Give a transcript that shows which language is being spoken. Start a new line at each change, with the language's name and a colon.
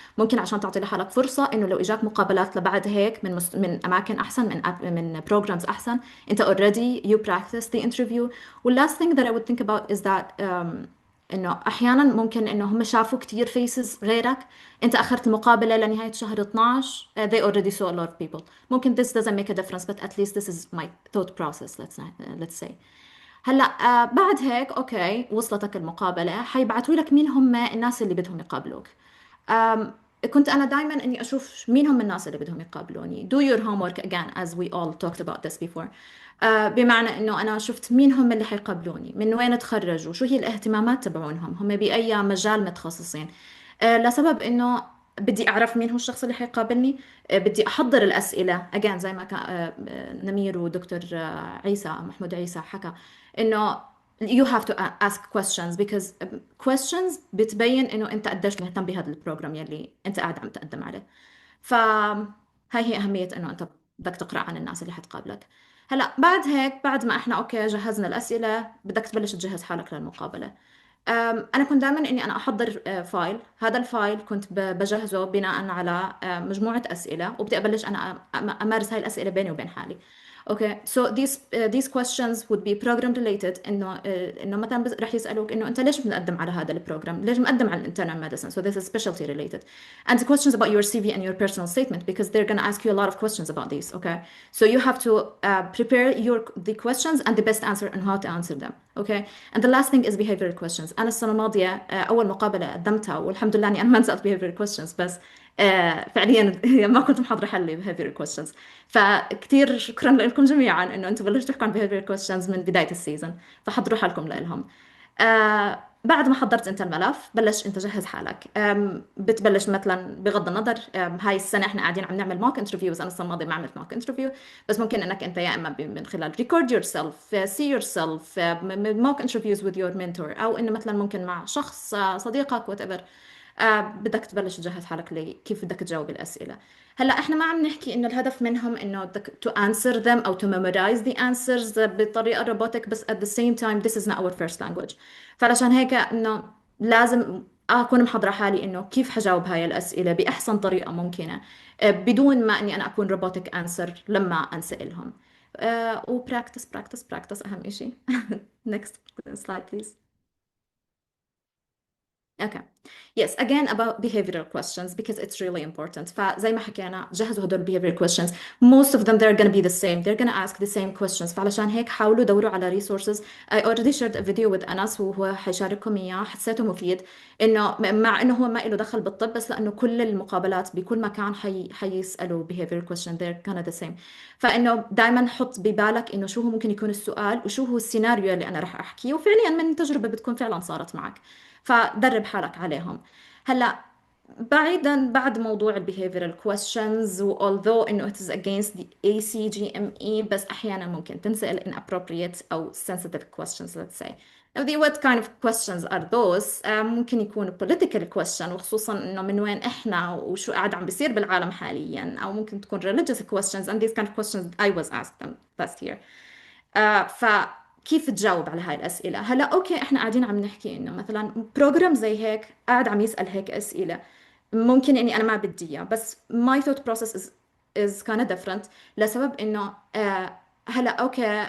Arabic: ممكن عشان تعطي لحالك فرصة انه لو اجاك مقابلات لبعد هيك من اماكن احسن، من programs احسن، انت
English: already you practice the interview. last thing that I would think about is that
Arabic: انه احيانا ممكن انه هم شافوا كتير faces غيرك، انت اخرت المقابلة لنهاية شهر 12.
English: they already saw a lot of people. ممكن this doesn't make a difference but at least this is my thought process. let's say
Arabic: هلا بعد هيك اوكي وصلتك المقابله، حيبعتوا لك مين هم الناس اللي بدهم يقابلوك. كنت انا دائما اني اشوف مين هم الناس اللي بدهم يقابلوني.
English: do your homework again as we all talked about this before.
Arabic: بمعنى انه انا شفت مين هم اللي حيقابلوني، من وين تخرجوا، شو هي الاهتمامات تبعونهم، هم باي مجال متخصصين. لسبب انه بدي اعرف مين هو الشخص اللي حيقابلني. بدي احضر الاسئله again زي ما كان نمير ودكتور عيسى محمود عيسى حكى انه
English: you have to ask questions because questions
Arabic: بتبين انه انت قديش مهتم بهذا البروجرام يلي انت قاعد عم تقدم عليه. فهاي هي اهميه انه انت بدك تقرا عن الناس اللي حتقابلك. هلا بعد هيك بعد ما احنا اوكي جهزنا الاسئله، بدك تبلش تجهز حالك للمقابله. أنا كنت دائما إني أنا أحضر فايل. هذا الفايل كنت بجهزه بناء على مجموعة أسئلة، وبدي أبلش أنا أمارس هاي الأسئلة بيني وبين حالي.
English: Okay, so these questions would be program related.
Arabic: إنه مثلا رح يسألوك إنه أنت ليش مقدم على هذا البروجرام؟ ليش مقدم على internal medicine?
English: So this is specialty related. And the questions about your CV and your personal statement because they're going to ask you a lot of questions about these. Okay, so you have to prepare the questions and the best answer and how to answer them. Okay, and the last thing is behavioral questions.
Arabic: أنا السنة الماضية أول مقابلة قدمتها والحمد لله إني أنا ما نسألت behavioral questions، بس فعليا ما كنت محضرة حل behavioral questions. فكتير شكرا لكم جميعا انه انتم بلشتوا تحكوا عن behavioral questions من بداية السيزون، فحضروا حالكم لهم. بعد ما حضرت انت الملف بلش انت جهز حالك. بتبلش مثلا بغض النظر هاي السنة احنا قاعدين عم نعمل mock interviews. انا السنة الماضية ما عملت mock interview، بس ممكن انك انت يا اما من خلال
English: record yourself see yourself mock interviews with your mentor،
Arabic: او انه مثلا ممكن مع شخص صديقك whatever. بدك تبلش تجهز حالك كيف بدك تجاوب الأسئلة. هلا احنا ما عم نحكي انه الهدف منهم انه بدك
English: to answer them
Arabic: او
English: to memorize the answers
Arabic: بطريقة روبوتك، بس
English: at the same time this is not our first language.
Arabic: فعلشان هيك انه لازم اكون محضرة حالي انه كيف حجاوب هاي الأسئلة بأحسن طريقة ممكنة بدون ما اني انا اكون روبوتك answer لما انسألهم. وبراكتس براكتس براكتس اهم اشي.
English: next slide please. Okay. Yes, again about behavioral questions because it's really important.
Arabic: فزي ما حكينا جهزوا هدول behavioral questions.
English: Most of them they're going to be the same. They're going to ask the same questions.
Arabic: فعلشان هيك حاولوا دوروا على resources.
English: I already shared a video with أنس
Arabic: وهو حيشارككم إياه، حسيته مفيد. إنه مع إنه هو ما له دخل بالطب، بس لأنه كل المقابلات بكل مكان حيسألوا behavioral question.
English: They're kind of the same.
Arabic: فإنه دائما حط ببالك إنه شو هو ممكن يكون السؤال وشو هو السيناريو اللي أنا راح أحكيه، وفعليا من تجربة بتكون فعلا صارت معك. فدرب حالك عليهم. هلا بعيدا بعد موضوع ال behavioral questions و although انه
English: it is against the ACGME
Arabic: بس احيانا ممكن تنسأل inappropriate او sensitive questions
English: let's say. Now what kind of questions are those؟ ممكن يكون political question
Arabic: وخصوصا انه من وين احنا وشو قاعد عم بيصير بالعالم حاليا، او ممكن تكون
English: religious questions and these kind of questions I was asked them last year.
Arabic: فكيف تجاوب على هاي الأسئلة؟ هلا أوكي إحنا قاعدين عم نحكي إنه مثلا بروجرام زي هيك قاعد عم يسأل هيك أسئلة، ممكن إني أنا ما بدي إياه، بس
English: my thought process is kind of different
Arabic: لسبب إنه هلا أوكي